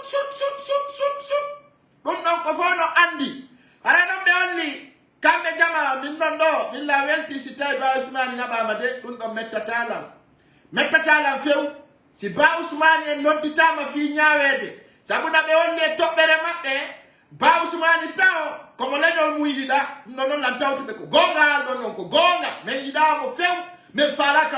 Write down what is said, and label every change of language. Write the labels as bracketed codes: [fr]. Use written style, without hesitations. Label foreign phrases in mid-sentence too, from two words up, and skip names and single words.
[ff] dum non ko fono andi ara no be holli kambe jama min non do billa welti si tay ba Ousmane na ba de dum do mettatalam few si ba Ousmane en nodditama fi nyaawede sabu na be wonde tobbere mabbe ba Ousmane taw ko mo leñol mu yida non la tawtude ko gonga non ko gonga men yida mo few men falaka